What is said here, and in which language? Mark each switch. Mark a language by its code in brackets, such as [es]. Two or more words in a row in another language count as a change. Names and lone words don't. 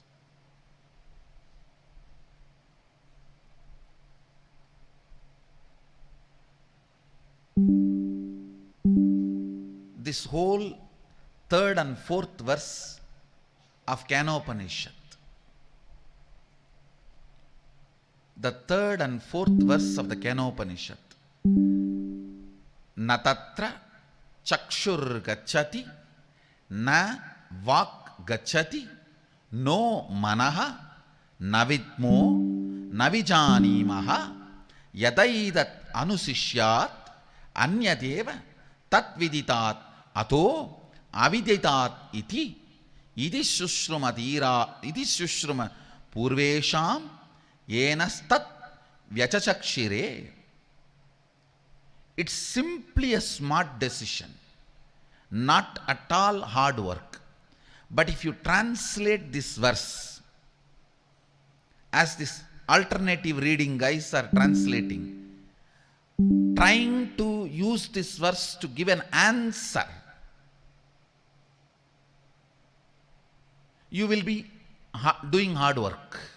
[en] This whole 3rd and 4th verse of Kenopanishad, the 3rd and 4th verse of the Kenopanishad, [sa] न तत्र चक्षुर्गच्छति, न वाग्गच्छति, नो मनः, न विद्मो, न विजानीमो, यथैतदनुशिष्यात्, अन्यदेव, तद्विदितात्, अथो अविदितात् इति, इति शुश्रुम पूर्वेषां ये नस्तद्व्याचचक्षिरे. [en] It's simply a smart decision, not at all hard work. But if you translate this verse, as this alternative reading guys are translating, trying to use this verse to give an answer, you will be doing hard work.